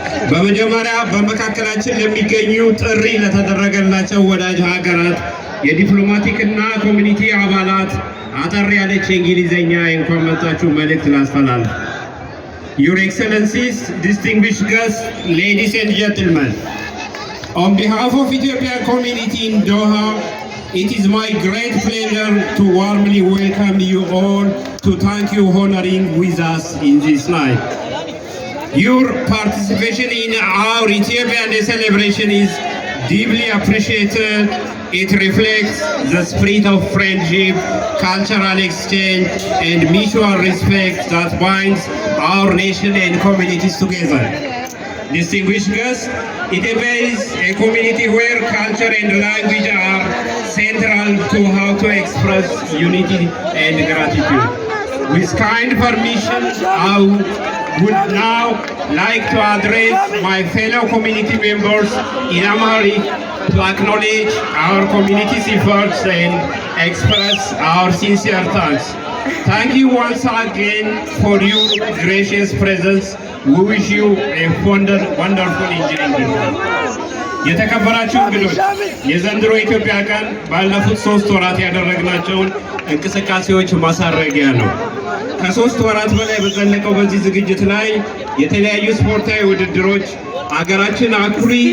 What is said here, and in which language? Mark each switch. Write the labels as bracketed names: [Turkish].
[Amharic] በመጀመሪያ በመካከላችን ለሚገኙ ጥሪ ለተደረገላቸው ወዳጅ ሀገራት የዲፕሎማቲክና ኮሚኒቲ አባላት አጠር ያለች የእንግሊዝኛ እንኳን መጣችሁ መልእክት ላስተላልፍ። [English] Your Excellencies, distinguished guests, ladies and gentlemen, on behalf of Ethiopian community in Doha, it is my great pleasure to warmly welcome you all, to thank you honoring with us in this night. Your participation in our Ethiopian Day celebration is deeply appreciated. It reflects the spirit of friendship, cultural exchange, and mutual respect that binds our nation and communities together. Distinguished guests, Ethiopia is a community where culture and language are central to how to express unity and gratitude. With kind permission, I would now like to address my fellow community members in Amharic to acknowledge our community's efforts and express our sincere thanks. Thank you once again for your gracious presence. We wish you a wonderful engineering. [Amharic] የተከበራችሁ እንግዶች፣ የዘንድሮ ኢትዮጵያ ቀን ባለፉት 3 ወራት ያደረግናቸውን እንቅስቃሴዎች ማሳረጊያ ነው። ከ3 ወራት በላይ በዘለቀው በዚህ ዝግጅት ላይ የተለያዩ ስፖርታዊ ውድድሮች፣ አገራችን አኩሪ